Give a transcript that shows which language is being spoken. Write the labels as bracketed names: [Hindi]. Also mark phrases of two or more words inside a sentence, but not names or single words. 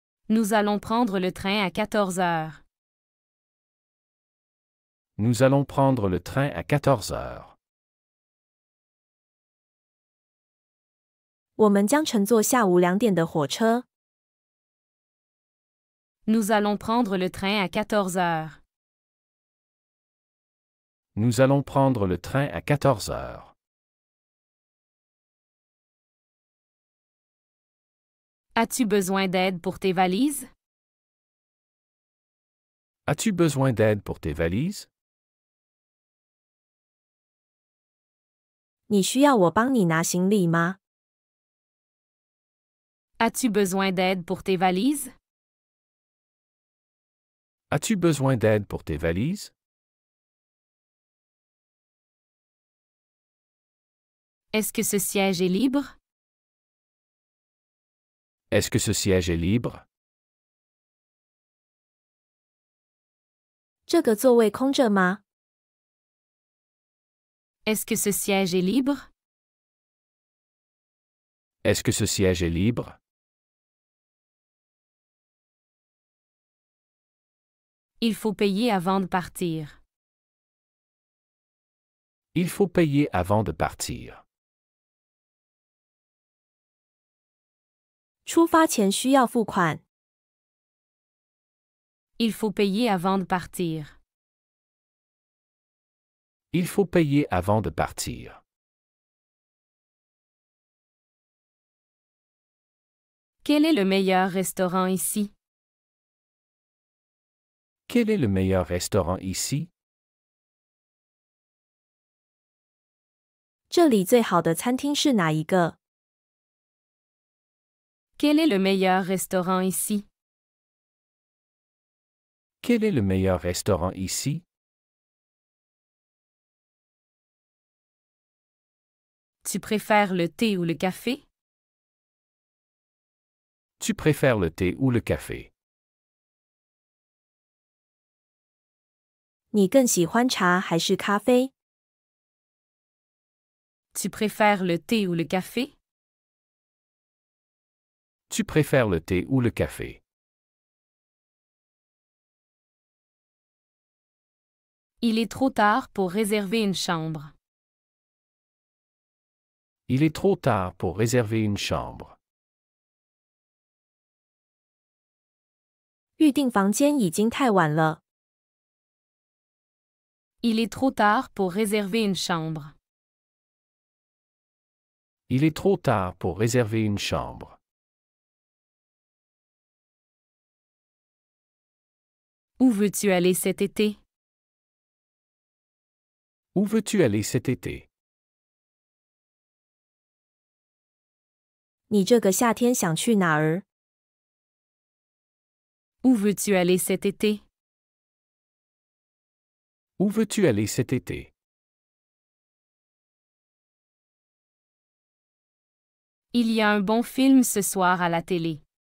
[French] Nous allons prendre le train à 14 heures. Nous allons prendre le train à 14 heures. [Chinese] 我们将乘坐下午2点的火车。 [French] Nous allons prendre le train à 14 heures. Nous allons prendre le train à 14 heures. As-tu besoin d'aide pour tes valises? As-tu besoin d'aide pour tes valises? [Chinese] 你需要我帮你拿行李吗？ [French] As-tu besoin d'aide pour tes valises? As-tu besoin d'aide pour tes valises? Est-ce que ce siège est libre? Est-ce que ce siège est libre? [Chinese] 这个座位空着吗？ [French] Est-ce que ce siège est libre? Est-ce que ce siège est libre? Il faut payer avant de partir. Il faut payer avant de partir. [Chinese] 出发前需要付款。 [French] Il faut payer avant de partir. Il faut payer avant de partir. Quel est le meilleur restaurant ici? Quel est le meilleur restaurant ici? [Chinese] 这里最好的餐厅是哪一个？ [French] Quel est le meilleur restaurant ici? Quel est le meilleur restaurant ici? Tu préfères le thé ou le café? Tu préfères le thé ou le café? [Chinese] 你更喜欢茶还是咖啡？ [French] Tu préfères le thé ou le café? Tu préfères le thé ou le café? Il est trop tard pour réserver une chambre. Il est trop tard pour réserver une chambre. [Chinese] 预订房间已经太晚了。 [French] Il est trop tard pour réserver une chambre. Il est trop tard pour réserver une chambre. Où veux-tu aller cet été? Où veux-tu aller cet été? [Chinese] 你这个夏天想去哪儿？ [French] Où veux-tu aller cet été? Où veux-tu aller cet été? Il y a un bon film ce soir à la télé.